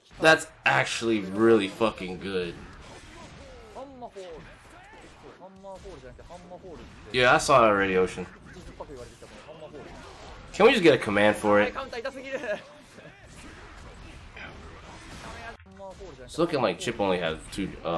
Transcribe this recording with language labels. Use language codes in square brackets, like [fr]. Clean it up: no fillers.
[en] That's actually really fucking good. [ja] ハンマーホール。ハンマーホールじゃなくてハンマーホールって。 [en] Yeah, I saw that already, Ocean. [ja] 酸っぱく言われてきたこのハンマーホール。 [en] Can we just get a command for [ja] はい、 [en] it? [ja] カウンター痛すぎる。 [en] It's looking like Chipp only has two.